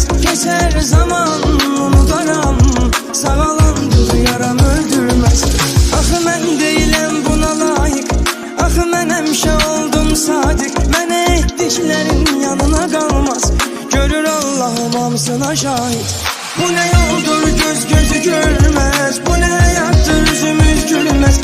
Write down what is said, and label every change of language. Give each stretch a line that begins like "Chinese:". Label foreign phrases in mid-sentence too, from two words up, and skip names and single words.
Azerbaijani: Keçər zaman unudaram. Sağalandır yaram öldürməz. Axı mən deyiləm buna layiq. Axı mən həmişə oldum sadiq. Mənə etdiklərin yanına qalmaz. görür Allah'ım hamısına şahit.
Turkish: Bu ne yoldur göz gözü görmez, bu ne hayattır yüzümüz gülmez.